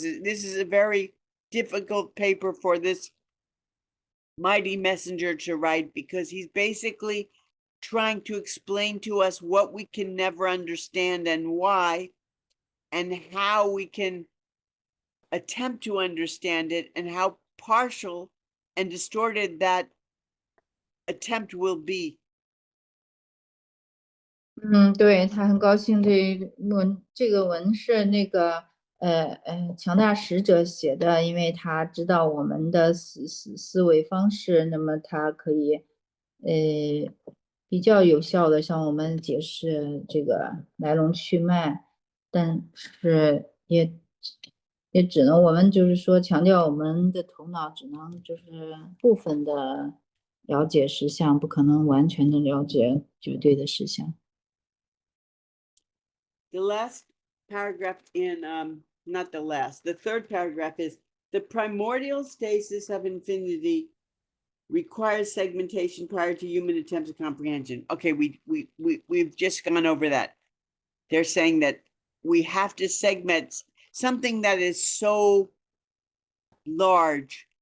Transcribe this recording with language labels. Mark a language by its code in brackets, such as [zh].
[en] This is a very difficult paper for this mighty messenger to write, because he's basically trying to explain to us what we can never understand and why, and how we can attempt to understand it, and how partial and distorted that attempt will be. [zh] 对，他很高兴这个文是那个强大使者写的，因为他知道我们的思维方式，那么他可以比较有效的向我们解释这个来龙去脉，但是也只能我们就是说强调我们的头脑只能就是部分的了解实相，不可能完全的了解绝对的实相。 [en] The last paragraph in, not the last, the third paragraph is, the primordial stasis of infinity requires segmentation prior to human attempts at comprehension. Okay, we've just gone over that. They're saying that we have to segment something that is so large.